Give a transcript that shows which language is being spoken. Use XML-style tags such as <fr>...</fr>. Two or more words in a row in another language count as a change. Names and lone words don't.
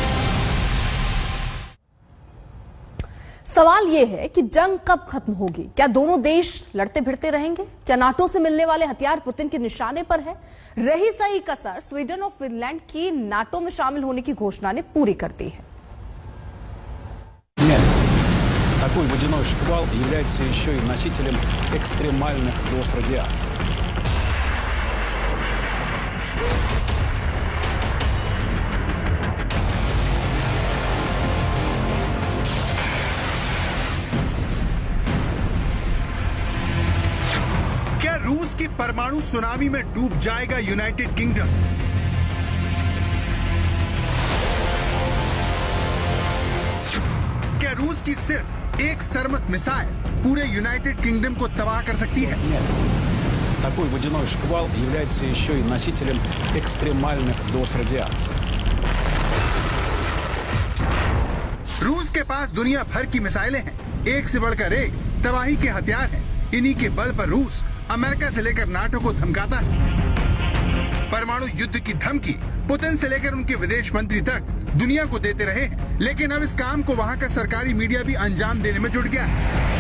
<hi>सवाल ये है कि जंग कब खत्म होगी? क्या दोनों देश लड़ते भिड़ते रहेंगे? क्या नाटो से मिलने वाले हथियार पुतिन के निशाने पर है? रही सही कसर स्वीडन और फिनलैंड की नाटो में शामिल होने की घोषणा ने पूरी कर दी है।</hi> <ru>Такой водяной шквал является еще и носителем экстремальных доз радиации.</ru> <hi>क्या रूस की परमाणु सुनामी में डूब जाएगा यूनाइटेड किंगडम? क्या रूस की सिर्फ एक सरमत मिसाइल पूरे यूनाइटेड किंगडम को तबाह कर सकती है?</hi> <ru>Такой водяной шквал является еще и носителем экстремальных доз радиации.</ru> <hi>रूस के पास दुनिया भर की मिसाइलें हैं, एक से बढ़कर एक तबाही के हथियार हैं। इन्हीं के बल पर रूस अमेरिका से लेकर नाटो को धमकाता है। परमाणु युद्ध की धमकी पुतिन से लेकर उनके विदेश मंत्री तक दुनिया को देते रहे हैं, लेकिन अब इस काम को वहां का सरकारी मीडिया भी अंजाम देने में जुट गया है।</hi>